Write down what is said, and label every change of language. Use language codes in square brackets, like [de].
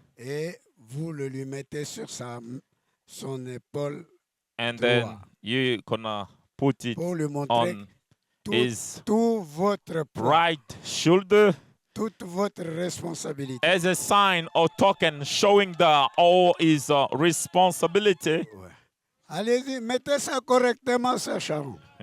[fr] et vous le lui mettez sur son épaule [en] and [fr] droit [en] then you gonna put it [fr] pour lui montrer [en] on his [fr] tout votre poids, [en] right shoulder [fr] toute votre responsabilité. [en] as a sign or token showing all his responsibility. [fr] Ouais. Allez-y, mettez ça correctement, Sœur Sharon.